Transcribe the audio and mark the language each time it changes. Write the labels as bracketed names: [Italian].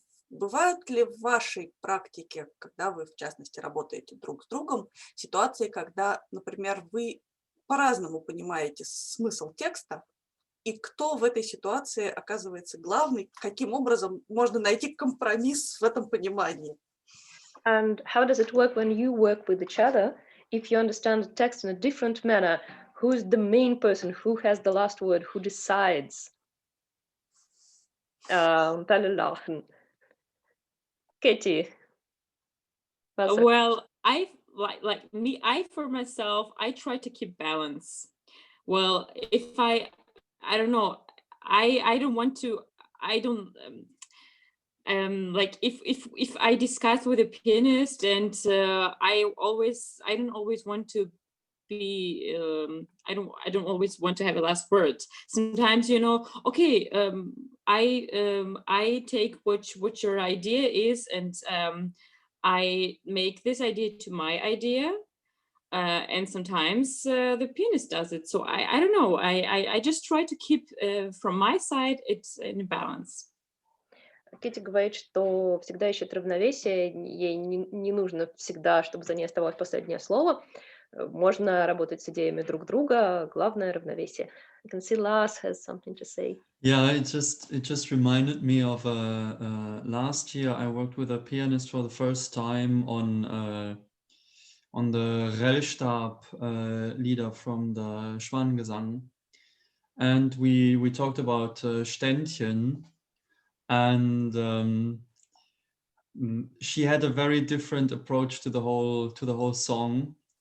[Russian] бывают ли в вашей практике, когда вы, в частности, работаете друг с другом, ситуации, когда, например, вы по-разному понимаете смысл текста, и кто в этой ситуации оказывается главный, каким образом можно найти компромисс в этом понимании? [English] And how does it work when you work with each other? If you understand the text in a different manner, who is the main person? Who has the last word? Who decides? [German] Alle lachen. [English] Katie. Well, I like me. For myself, I try to keep balance. Well, if I don't know. I don't want to. I don't. Like if I discuss with a pianist, and I don't always want to be. I don't always want to have a last word. Sometimes, okay. I take what your idea is, and I make this idea to my idea, and sometimes the pianist does it. So I don't know. I just try to keep from my side it's in balance. [Russian] Кити говорит, что всегда ищет равновесие, ей не нужно всегда, чтобы за ней оставалось последнее слово. Можно работать с идеями друг друга, главное равновесие. [English] I can see Lars has something to say. Yeah, it just reminded me of last year I worked with a pianist for the first time on the Rellstab lieder from the Schwanengesang, and we talked about Ständchen, and she had a very different approach to the whole song.